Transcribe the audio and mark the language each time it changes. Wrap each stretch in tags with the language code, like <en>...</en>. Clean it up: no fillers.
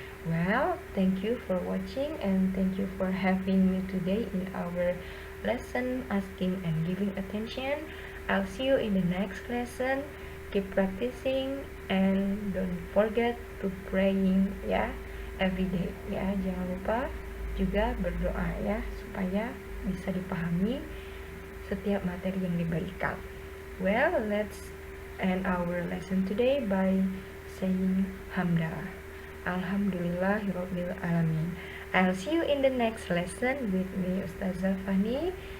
<en>Well, thank you for watching and thank you for having me today in our lesson asking and giving attention. I'll see you in the next lesson. Keep practicing and don't forget to praying ya every day ya.</en> <id>Jangan lupa juga berdoa ya supaya bisa dipahami setiap materi yang diberikan.</id> <en>Well, let's end our lesson today by saying hamdalah.</en> <ar>Alhamdulillahirabbil alamin.</ar> <en>I'll see you in the next lesson with me, Ustazah Fani.</en>